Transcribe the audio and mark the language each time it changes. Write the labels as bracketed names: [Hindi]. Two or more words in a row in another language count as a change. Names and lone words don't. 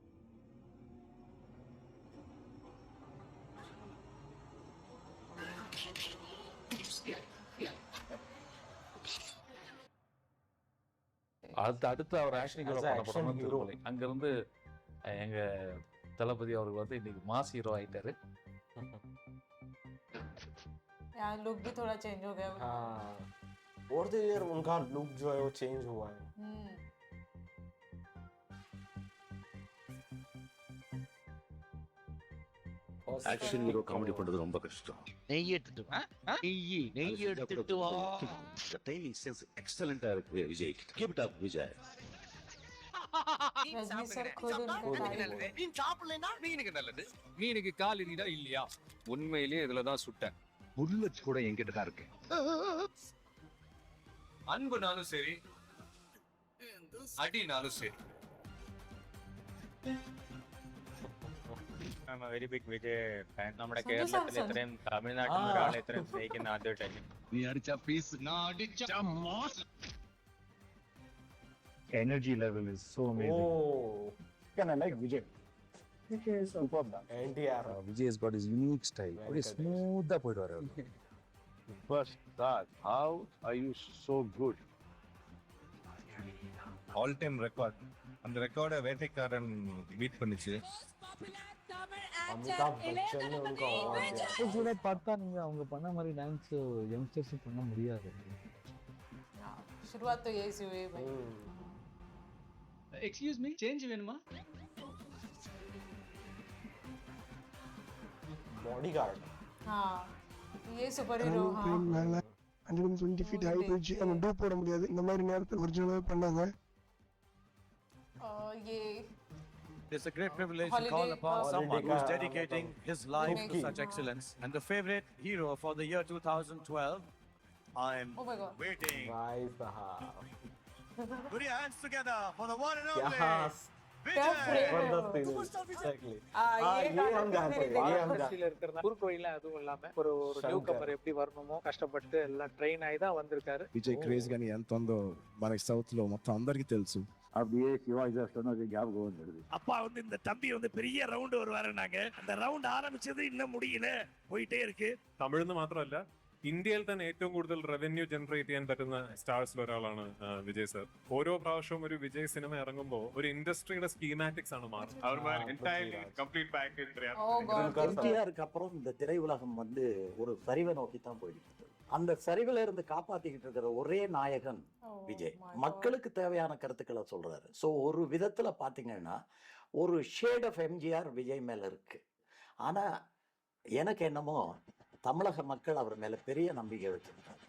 [Tamil] அடுத்து அவர் [English] action hero [Tamil] பண்ண படம் திருமலை. அங்கிருந்து எங்க தளபதி அவருக்கு வந்து இன்னைக்கு [English] mass hero [Tamil] ஆயிட்டாரு. [Hindi] यार लुक भी थोड़ा चेंज हो गया। हाँ, [English] over the year [Hindi] उनका लुक जो है वो चेंज हुआ है। [English] action hero [Tamil] காமெடி பண்றது ரொம்ப கஷ்டம். நெய் எடுத்துட்டு வா. நெய் எடுத்துட்டு வா. [English] timing sense [Tamil] எக்ஸலென்ட்டா இருக்கு விஜய். [English] keep it up விஜய். [Hindi] रजनी सर खुद उनका [Tamil] மீன் சாப்பிடலைன்னா மீனுக்கு நல்லது. மீனுக்கு கால் இனிதா இல்லையா? உண்மையிலேயே இதுல தான் சுட்டேன். புல்லட்ஸ் கூட என்கிட்ட தான் இருக்கு. அன்புனாலும் சரி அடினாலும் சரி. [English] I'm a very big Vijay fan. [Malayalam] നമ്മുടെ കേരളത്തിൽ ഇത്രയും തമിഴ്നാട്ടിൽ ഒരാളെ ഇത്രയും സ്നേഹിക്കുന്ന ആദ്യമായിട്ടായിരിക്കും. നീ അടിച്ച പീസ് ഞാൻ അടിച്ച മാസ്. [English] Energy level is so amazing. Oh, Can I like Vijay? Vijay is superb. NTR. Vijay has got his unique style. Very smooth [Tamil] அ போயிட்டு வரு. [English] First start. How are you so good? All time record. [Tamil] அந்த ரெக்கார்டை வேட்டைக்காரன் பீட் பண்ணிச்சு. [Hindi] अमिताभ बच्चन ने उनको अवार्ड दिया। [Tamil] பார்த்தா நீங்க அவங்க பண்ண மாதிரி [English] dance youngsters [Tamil] பண்ண முடியாது. [Hindi] शुरुआत तो यही से हुई भाई। [English] excuse me, [Tamil] சேஞ்ச் வேணுமா? [Hindi] बॉडीगार्ड। हाँ, ये [English] super hero. [Hindi] हाँ, [English] 120 feet height [Tamil] வச்சு நம்ம டூப் போட முடியாது. இந்த மாதிரி நேரத்தில் ஒரிஜினலாக பண்ணாங்க. [Hindi] ये [English] It's a great privilege to call upon someone who's dedicating his life to such excellence. And the favorite hero for the year 2012, I'm Oh my God. waiting. [Hindi] भाई साहब, [English] Put your hands together for the one and only yes, [Hindi] जबरदस्त एग्जैक्टली। ये हम जानते हैं, ये हम जानते [Tamil] இருக்கிற குறுக்கு வழியில அதுவும் இல்லாம ஒரு [English] new comer [Tamil] எப்படி வரணுமோ கஷ்டப்பட்டு எல்லாம் ட்ரெயின் ஆகி தான் வந்திருக்காரு. [Telugu] విజయ్ క్రేజ్ గానీ ఎంత ఉందో మనకి సౌత్ లో మొత్తం అందరికీ తెలుసు. [Tamil] அப்படியே சிவாஜி சார் சொன்னது ஞாபகம் வந்துடுது. அப்பா வந்து இந்த தம்பி வந்து பெரிய ரவுண்ட் வருவாருனாங்க. அந்த ரவுண்ட் ஆரம்பிச்சது இன்னும் முடியல, போயிட்டே இருக்கு. [Malayalam] തമിഴ്ന്ന് മാത്രമല്ല ഇന്ത്യയിൽ തന്നെ ഏറ്റവും കൂടുതൽ [English] revenue generate [Malayalam] ചെയ്യാൻ പറ്റുന്ന സ്റ്റാർസിൽ ഒരാളാണ് വിജയ് സർ. ഓരോ പ്രാവശ്യവും ഒരു വിജയ് സിനിമ ഇറങ്ങുമ്പോൾ ഒരു ഇൻഡസ്ട്രിയുടെ സ്കീമാറ്റിക്സ് ആണ് മാറുന്നത്. [English] complete package. [Tamil] எம்ஜிஆருக்கு அப்புறம் இந்த திரையுலகம் வந்து ஒரு சரிவை நோக்கி தான் போயிட்டு இருக்கு. அந்த சரிவுல இருந்து காப்பாத்திக்கிட்டு இருக்கிற ஒரே நாயகன் விஜய். மக்களுக்கு தேவையான கருத்துக்களை சொல்றாரு. ஸோ ஒரு விதத்துல பாத்தீங்கன்னா ஒரு [English] shade of [Tamil] எம்ஜிஆர் விஜய் மேல இருக்கு. ஆனா எனக்கு என்னமோ தமிழக மக்கள் அவர் மேல பெரிய நம்பிக்கை வச்சிருக்காங்க.